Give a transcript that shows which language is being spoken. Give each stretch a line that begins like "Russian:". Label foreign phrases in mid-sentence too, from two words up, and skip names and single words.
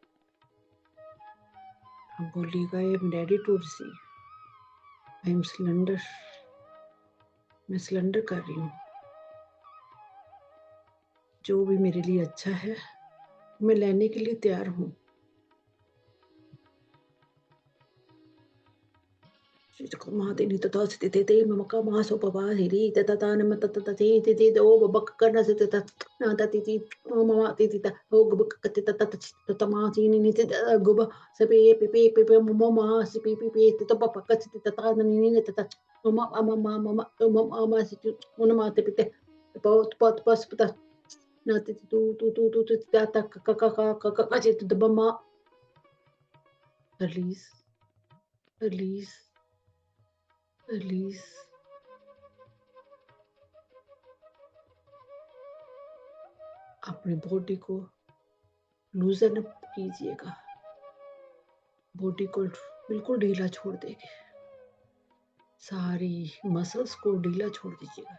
Hindi: आप बोलिएगा,
English: I am ready to receive, I am cylinder.
Hindi: मैं सिलेंडर कर रही हूँ। जो भी मेरे लिए अच्छा है मैं लेने के लिए तैयार हूँ। Mahati ni tata te te te mama ka ma so papa hiri te tata ne mata tata te te te o baba kana se te ta na ta ti o mama ti ta o goba ka te tata tata ma ti ni te goba se pe mama se pe te to papa ka te tata na ni tata mama mama se tu ona ma te te pa pa na te tu ta ta ka te mama
English: release release release
Hindi: अपनी बॉडी को
English: loosen up
Hindi: कीजिएगा, बॉडी को बिल्कुल ढीला छोड़ देंगे, सारी मसल्स को ढीला छोड़ दीजिएगा।